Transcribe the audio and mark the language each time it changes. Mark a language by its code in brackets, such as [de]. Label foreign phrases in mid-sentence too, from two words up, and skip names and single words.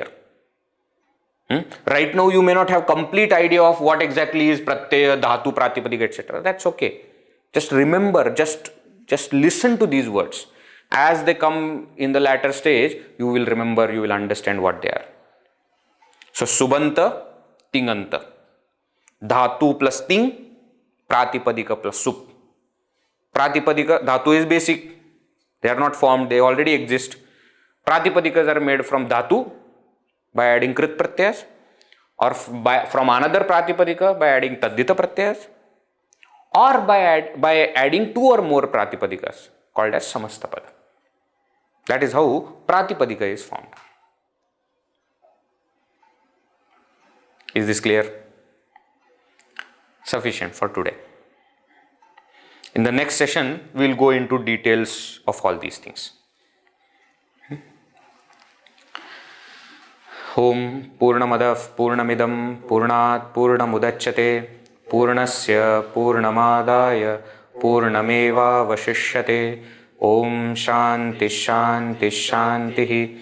[en] Right now, you may not have complete idea of what exactly is [sa] प्रत्यय, धातु, प्रातिपदिक, [en] etc. That's okay. Just remember, just listen to these words. As they come in the latter stage, you will remember, you will understand what they are. So, [sa] सुबन्त, तिङन्त. [en] Dhatu plus ting, pratipadika plus sup. Pratipadika, dhatu is basic. They are not formed, they already exist. Pratipadikas are made from dhatu by adding [sa] कृत् प्रत्यय, [en] or from another pratipadika by adding [sa] तद्धित प्रत्यय, [en] or by adding two or more pratipadikas called as samastapada. That is how pratipadika is formed. Is this clear? Sufficient for today. In the next session, we will go into details of all these things. [sa] ॐ पूर्णमदः पूर्णमिदम् पूर्णात् पूर्णमुदच्यते पूर्णस्य पूर्णमादाय पूर्णमेव अवशिष्यते. ॐ शान्तिः शान्तिः शान्तिः.